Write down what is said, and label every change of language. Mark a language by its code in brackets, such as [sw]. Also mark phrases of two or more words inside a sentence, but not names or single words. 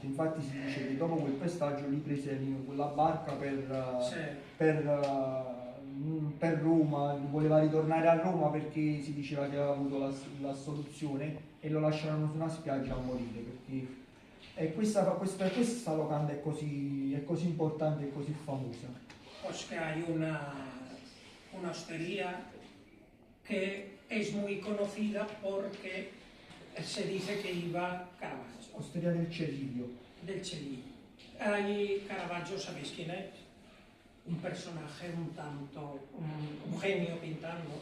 [it] Infatti si dice che dopo quel pestaggio lui prese quella barca per Roma, voleva ritornare a Roma perché si diceva che aveva avuto l'assoluzione e lo lasciarono su una spiaggia a morire, perché questa locanda è così importante e così famosa. [es] Pues que hay una hostería que es muy conocida porque se dice que iba Caravaggio. Osteria del Cerriglio. Del Cerriglio. Ahí Caravaggio, ¿sabéis quién es? Un personaje un genio pintando.